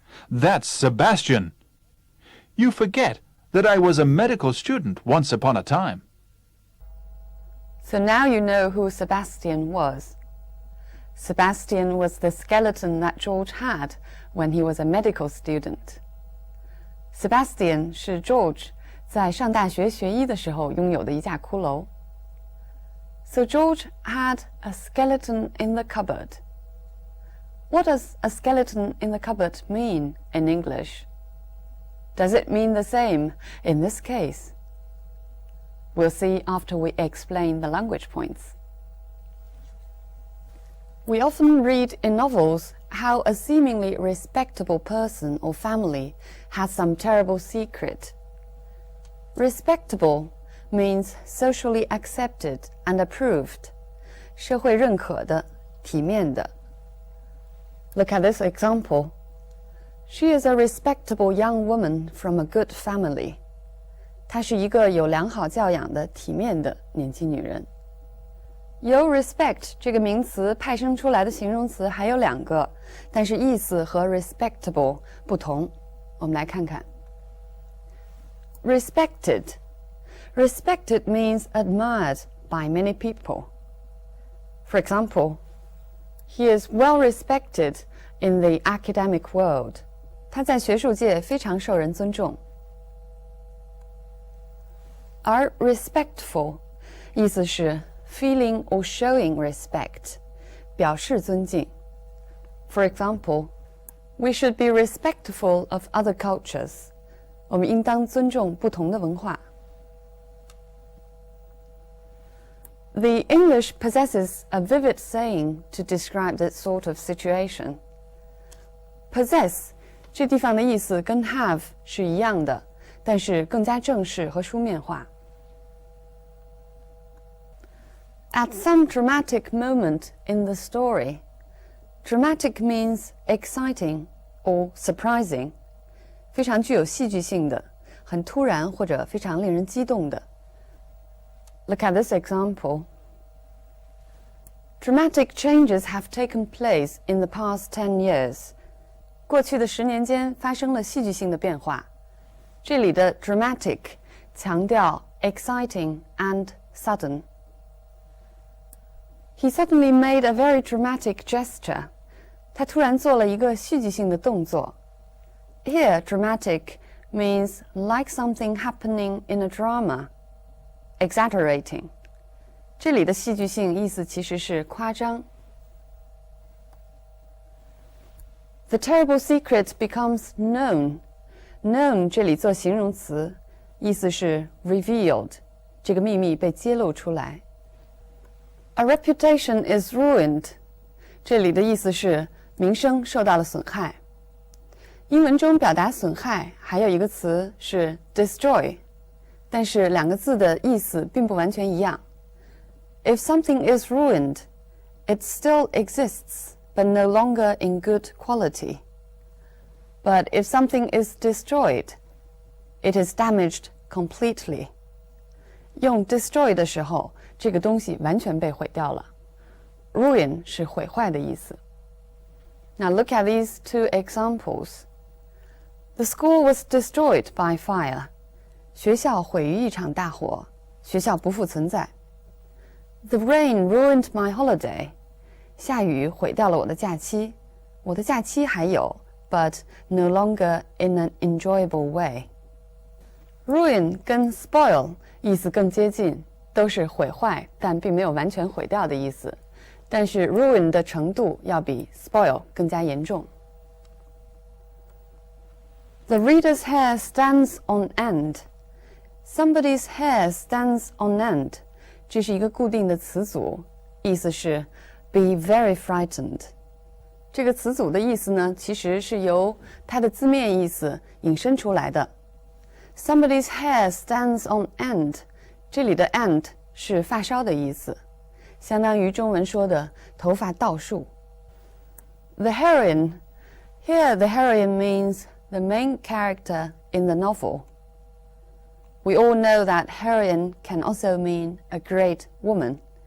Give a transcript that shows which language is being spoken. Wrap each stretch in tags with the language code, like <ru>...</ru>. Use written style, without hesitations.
<en>"That's Sebastian. You forget that I was a medical student once upon a time." So now you know who Sebastian was. Sebastian was the skeleton that George had when he was a medical student.</en> <zh>Sebastian 是 George 在上大学学医的时候拥有的一架骷髅。</zh> <en>So George had a skeleton in the cupboard. What does a skeleton in the cupboard mean in English? Does it mean the same in this case? We'll see after we explain the language points. We often read in novels how a seemingly respectable person or family has some terrible secret. Respectable means socially accepted and approved,</en> <zh>社会认可的，体面的。</zh> <en>Look at this example. She is a respectable young woman from a good family.</en> <zh>她是一个有良好教养的、体面的年轻女人。由 respect 这个名词派生出来的形容词还有2个，但是意思和 respectable 不同。我们来看看。</zh> <en>Respected. Respected means admired by many people. For example, he is well respected in the academic world.</en> <zh>他在学术界非常受人尊重。而 respectful 意思是</zh> <en>feeling or showing respect,</en> <zh>表示尊敬。</zh> <en>For example, we should be respectful of other cultures.</en> <zh>我们应当尊重不同的文化。</zh> <en>The English possesses a vivid saying to describe that sort of situation.</en> <zh>Possess 这地方的意思跟 have 是一样的，但是更加正式和书面化。</zh> <en>At some dramatic moment in the story, Dramatic means exciting or surprising，</en> <zh>非常具有戏剧性的，很突然或者非常令人激动的。</zh> <en>Look at this example. Dramatic changes have taken place in the past 10 years.</en> <zh>过去的10年间发生了戏剧性的变化。这里的 dramatic 强调</zh> <en>exciting and sudden. He suddenly made a very dramatic gesture.</en> <zh>他突然做了一个戏剧性的动作。</zh> <en>Here, dramatic means like something happening in a drama, exaggerating.</en> <zh>这里的戏剧性意思其实是夸张。</zh> <en>The terrible secret becomes known.</en> <zh>Known 这里做形容词，意思是 revealed， 这个秘密被揭露出来。</zh> <en>A reputation is ruined.</en> <zh>这里的意思是名声受到了损害。英文中表达损害还有一个词是 destroy， 但是两个字的意思并不完全一样。</zh> <en>If something is ruined, it still exists, but no longer in good quality. But if something is destroyed, it is damaged completely.</en> <zh>用 destroy 的时候，这个东西完全被毁掉了。 Ruin 是毁坏的意思。</zh> <en>Now look at these two examples. The school was destroyed by fire.</en> <zh>学校毁于一场大火，学校不复存在。</zh> <en>The rain ruined my holiday.</en> <zh>下雨毁掉了我的假期，我的假期还有</zh> <en>but no longer in an enjoyable way.</en> <zh>Ruin 跟 spoil 意思更接近，都是毁坏，但并没有完全毁掉的意思。但是 ruin 的程度要比 spoil 更加严重。</zh> <en>The reader's hair stands on end. Somebody's hair stands on end.</en> <zh>这是一个固定的词组，意思是</zh> <en>be very frightened.</en> <zh>这个词组的意思呢，其实是由它的字面意思引申出来的。</zh> <en>Somebody's hair stands on end.</en> <zh>这里的 end 是发梢的意思，相当于中文说的头发倒竖。</zh> <en>The heroine. Here the heroine means the main character in the novel. We all know that heroine can also mean a great woman.</en>